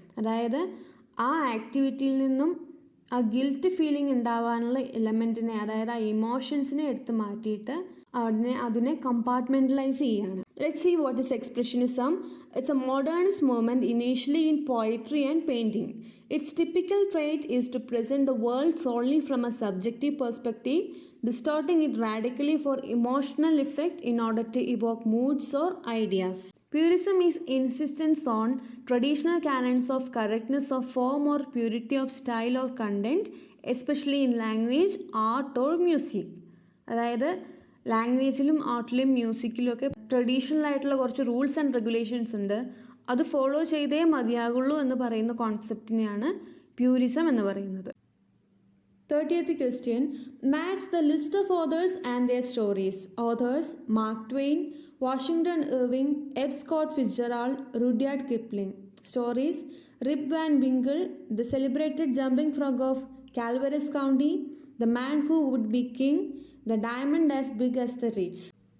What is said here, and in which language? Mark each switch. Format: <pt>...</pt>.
<ml>അതായത് ആ ആക്ടിവിറ്റിയിൽ നിന്നും ആ ഗിൽറ്റ് ഫീലിംഗ് ഉണ്ടാവാനുള്ള എലമെൻറ്റിനെ, അതായത് ആ ഇമോഷൻസിനെ എടുത്ത് മാറ്റിയിട്ട് അതിനെ കമ്പാർട്ട്മെൻ്റലൈസ് ചെയ്യുകയാണ്.</ml> <en>Let's see what is expressionism. It's a modernist movement initially in poetry and painting. Its typical trait is to present the world solely from a subjective perspective, distorting it radically for emotional effect in order to evoke moods or ideas. Purism is insistence on traditional canons of correctness of form or purity of style or content, especially in language, art or music.</en> <ml>അതായത് ലാംഗ്വേജിലും ആർട്ടിലും മ്യൂസിക്കിലും ഒക്കെ traditional ആയിട്ടുള്ള കുറച്ച്</ml> <en>rules and regulations</en> <ml>ഉണ്ട്. അത് follow ചെയ്തേ മതിയാകുള്ളൂ എന്ന് പറയുന്ന കോൺസെപ്റ്റിനെയാണ് പ്യൂരിസം എന്ന് പറയുന്നത്.</ml> <en>30th question. Match the list of authors and their stories. Authors: Mark Twain, Washington Irving, F. Scott Fitzgerald, Rudyard Kipling. Stories: Rip Van Winkle, The Celebrated Jumping Frog of Calveras County, The Man Who Would Be King, The Diamond as Big as the Ritz.</en>